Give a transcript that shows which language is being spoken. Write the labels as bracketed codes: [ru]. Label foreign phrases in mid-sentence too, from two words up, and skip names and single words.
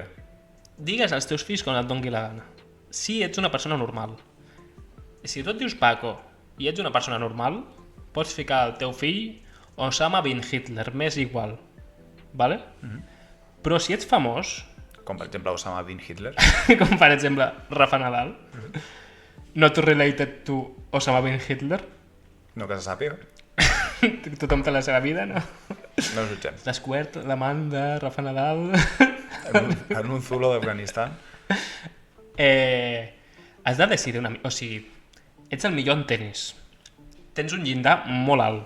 [ca] digues als teus fills com et doni la gana. Si ets una persona normal. Si tu et dius Paco i ets una persona normal, pots ficar al teu fill Osama bin Hitler, m'és igual. Vale? Però si ets famós, Com per exemple Osama bin Hitler. com per exemple Rafa Nadal, [en] not related to Osama bin Hitler, [ca] No que se sàpiga. tothom té la seva vida, no? No ho jutgem. Descobert l'amant de Rafa Nadal. En un zulo d'Afganistan. Has de decidir una mica... O sigui, ets el millor en tenis. Tens un llindar molt alt.